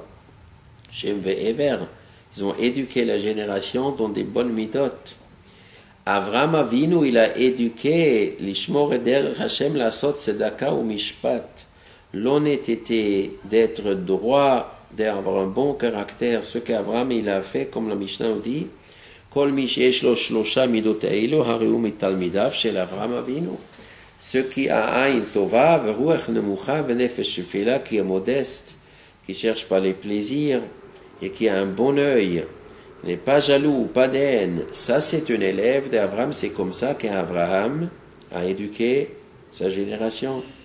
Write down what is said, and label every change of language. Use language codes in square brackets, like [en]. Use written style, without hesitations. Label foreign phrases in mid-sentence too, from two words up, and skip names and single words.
[fr] Shem et Ever, ils ont éduqué la génération dans des bonnes midotes. [he] אברהם אבינו, [fr] il a éduqué [he] ושמרו את דרך ה' לעשות צדקה ומשפט. [fr] L'honnêteté d'être droit, d'avoir un bon caractère, ce qu'Avraham il a fait, comme la Mishnah nous dit, [he] כל מי שיש לו שלושה מידות האלו הרי הוא מתלמידיו של אברהם אבינו. [fr] Ce qui a [he] עין טובה, ורוח נמוכה, ונפש שפלה, [fr] qui est modeste, qui cherche pas les plaisirs et qui a un bon œil, n'est pas jaloux, pas de haine. Ça, c'est un élève d'Abraham. C'est comme ça qu'Abraham a éduqué sa génération.